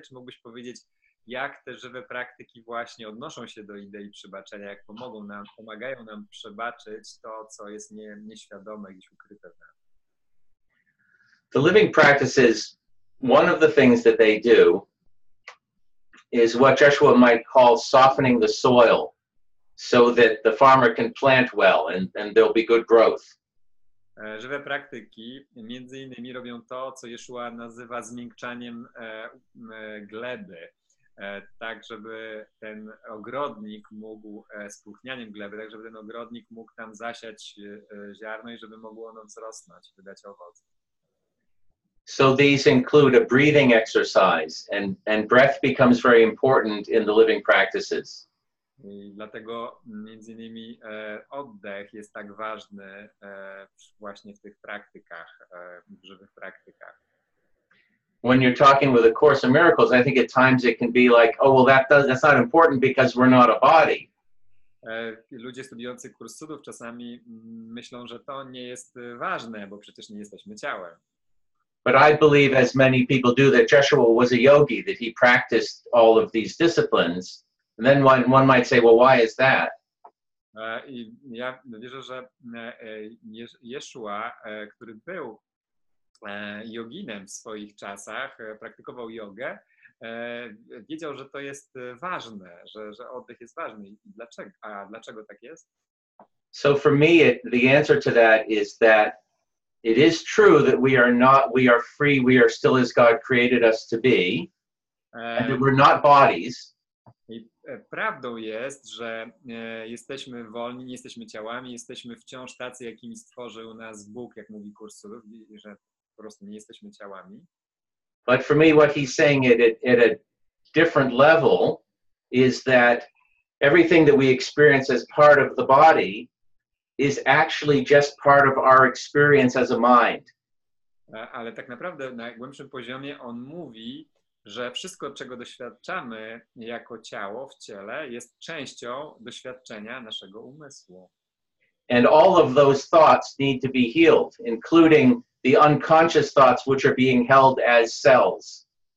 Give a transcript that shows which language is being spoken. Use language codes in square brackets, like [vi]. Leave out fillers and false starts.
[pl] Czy mógłbyś powiedzieć, jak te żywe praktyki właśnie odnoszą się do idei przebaczenia, jak pomagają nam przebaczyć to, co jest nieświadome, gdzieś ukryte w nas? [en] The living practices, one of the things that they do is what Joshua might call softening the soil so that the farmer can plant well and there'll be good growth. [pl] Żywe praktyki między innymi robią to, co Jeszua nazywa zmiękczaniem gleby, tak żeby ten ogrodnik mógł, spróchnianiem gleby, tak żeby ten ogrodnik mógł tam zasiać ziarno i żeby mogło ono wzrosnąć, wydać owoc. [en] So these include a breathing exercise, and breath becomes very important in the living practices. [pl] I dlatego między innymi oddech jest tak ważny właśnie w tych praktykach, w żywych praktykach. [en] When you're talking with A Course in Miracles, I think at times it can be like, oh, well, that's not important because we're not a body. [pl] Ludzie studiujący Kurs Cudów czasami myślą, że to nie jest ważne, bo przecież nie jesteśmy ciałem. [en] But I believe, as many people do, that Joshua was a yogi, that he practiced all of these disciplines. And then one might say, well, why is that? [pl] I ja wierzę, że Jeszua, który był joginem w swoich czasach, praktykował jogę, wiedział, że to jest ważne, że oddech jest ważny. I dlaczego? A dlaczego tak jest? [en] So for me, the answer to that is that it is true that we are free, we are still as God created us to be, and that we're not bodies. [pl] I prawdą jest, że jesteśmy wolni, nie jesteśmy ciałami, jesteśmy wciąż tacy, jakimi stworzył nas Bóg, jak mówi Kurs Cudów, że po prostu nie jesteśmy ciałami. [en] But for me, what he's saying at a different level is that everything that we experience as part of the body is actually just part of our experience as a mind. [pl] Ale tak naprawdę na najgłębszym poziomie on mówi, że wszystko, czego doświadczamy jako ciało w ciele, jest częścią doświadczenia naszego umysłu. [en] And all of those thoughts need to be healed, including the unconscious thoughts which are being held as cells.